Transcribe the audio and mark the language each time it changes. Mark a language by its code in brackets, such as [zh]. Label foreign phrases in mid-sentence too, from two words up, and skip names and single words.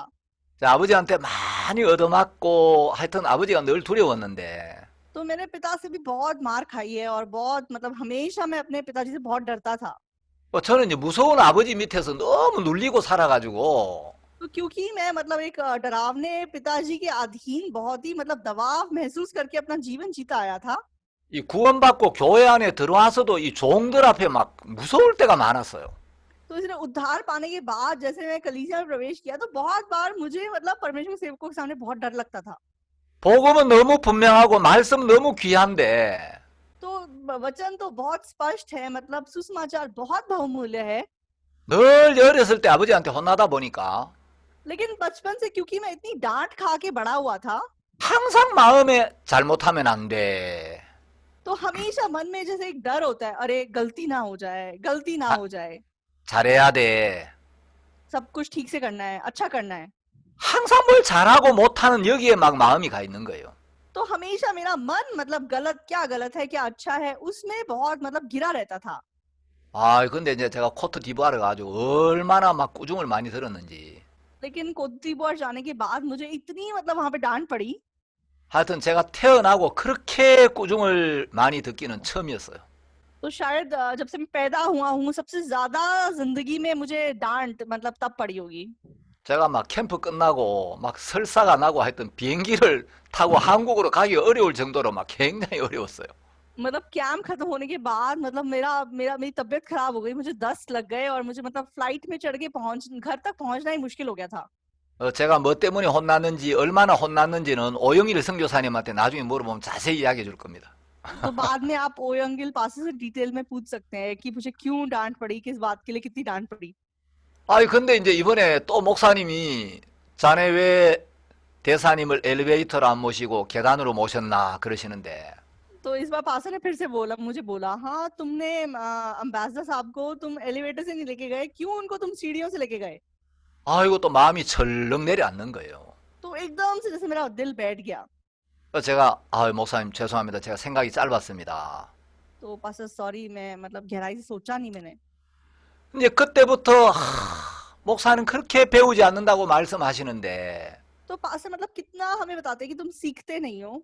[ko] 아버지한테 많이 얻어맞고 하여튼 아버지가 늘 두려웠는데 [hi] तो मेरे पिता से भी बहुत मार खाई है और बहुत मतलब हमेशा मैं अपने पिताजी से बहुत डरता था। [ko] 저는 이제 무서운 아버지 밑에서 너무 눌리고 살아가지고 [hi] तो क्योंकि मैं मतलब एक डरावने पिताजी के अधीन बहुत ही मतलब दबाव महसूस करके अपना जीवन जीता आया था। [ko] 이 구원받고 교회 안에 들어와서도 이 종들 앞에 막 무서울 때가 많았어요. [hi] तो इसलिए उद्धार पाने के बाद जैसे मैं कलीसिया में प्रवेश किया तो बहुत बार मुझे मतलब परमेश्वर के सेवकों के सामने बहुत डर लगता था। [ko] 복음은 너무 분명하고 말씀 너무 귀한데 [hi] तो वचन तो बहुत स्पष्ट है मतलब सुसमाचार बहुत बहुमूल्य है। [ko] 늘 어렸을 때 아버지한테 혼나다 보니까 [hi] लेकिन बचपन से क्योंकि मैं इतनी डांट खा के बड़ा हुआ था [ko] 항상 마음에 잘못하면 안 돼. [hi] तो हमेशा मन में जैसे एक डर होता है, अरे गलती ना हो जाए, गलती ना हो जाए, [ko] 잘해야 돼. [hi] सब कुछ ठीक से करना है, अच्छा करना है। [ko] 항상 뭘 잘하고 못하는 여기에 막 마음이 가 있는 거예요. [hi] तो हमेशा मेरा मन मतलब गलत है क्या अच्छा है उसमें बहुत मतलब घिरा रहता था। [ko] 근데 이제 제가 코트 디부아르 가지고 얼마나 막 꾸중을 많이 들었는지. [hi] लेकिन कोट दीवार जाने के बाद मुझे इतनी मतलब वहां पे डांट पड़ी। [ko] 하여튼 제가 태어나고 그렇게 꾸중을 많이 듣기는 처음이었어요. [hi] तो शायद जब से मैं पैदा हुआ हूँ सबसे ज्यादा जिंदगी में मुझे डांट मतलब तब पड़ी होगी। [ko] 제가 막 캠프 끝나고 막 설사가 나고 하여튼 비행기를 타고 한국으로 가기 어려울 정도로 막 굉장히 어려웠어요. [hi] मतलब कैंप खत्म होने के बाद मतलब मेरी तबीयत खराब हो गई, मुझे दस्त लग गए और मुझे मतलब फ्लाइट में चढ़ के घर तक पहुंचना ही मुश्किल हो गया था। [ko] 제가 뭐 때문에 혼났는지 얼마나 혼났는지는 오영일 선교사님한테 나중에 물어보면 자세히 이야기해 줄 겁니다. [hi] तो बाद में आप ओयंगिल पास से डिटेल में पूछ सकते हैं कि मुझे क्यों डांट पड़ी, किस बात के लिए कितनी डांट पड़ी। [ko] 근데 이제 이번에 또 목사님이 자네 왜 대사님을 엘리베이터로 안 모시고 계단으로 모셨나 그러시는데 [hi] तो इस बार पास्टर ने फिर से मुझे बोला, हाँ तुमने अम्बेसडर साहब को तुम एलिवेटर से नहीं लेके गए, क्यों उनको तुम सीढ़ियों से लेके गए? [ko] 아이고 또 마음이 철렁 내려앉는 거예요. [hi] तो एकदम से जैसे मेरा दिल बैठ गया. [ko] 그래서 제가 목사님 죄송합니다. 제가 생각이 짧았습니다. [hi] तो [en] pastor sorry, [hi] मैं मतलब गहराई से सोचा नहीं मैंने. [ko] 이제 그때부터 목사는 그렇게 배우지 않는다고 말씀하시는데 [hi] तो पास्टर मतलब कितना हमें बताते हैं कि तुम सीखते नहीं हो.